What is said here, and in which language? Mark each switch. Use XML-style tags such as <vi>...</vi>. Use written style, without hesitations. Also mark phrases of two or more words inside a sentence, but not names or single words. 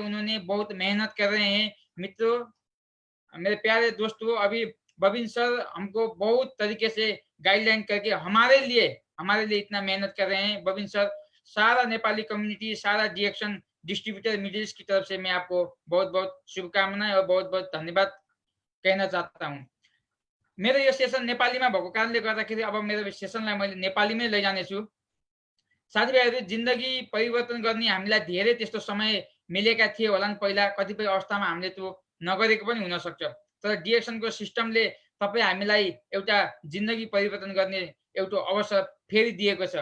<hi>उन्होंने बहुत मेहनत कर रहे हैं। मित्रों, मेरे प्यारे दोस्तों, अभी बबिन सर हमको बहुत तरीके से गाइडलाइन करके हमारे लिए इतना मेहनत कर रहे हैं। बबिन सर, सारा नेपाली कम्युनिटी, सारा DXN डिस्ट्रीब्यूटर मिडिल ईस्ट की तरफ से मैं आपको बहुत बहुत शुभकामनाएं और बहुत बहुत धन्यवाद कहना चाहता हूँ।</hi> <ne>मेरो यो सेसन नेपालीमा भएको कारणले गर्दाखेरि अब मेरो सेसनलाई मैले नेपालीमै लैजानेछु। साथीभाइहरू, जिन्दगी परिवर्तन गर्ने हामीलाई धेरै त्यस्तो समय मिलेका थिए होलान् पहिला, कतिपय अवस्थामा हामीले त्यो नगरेको पनि हुन सक्छ। तर डिएक्सनको सिस्टमले तपाईँ हामीलाई एउटा जिन्दगी परिवर्तन गर्ने एउटा अवसर फेरि दिएको छ।</ne>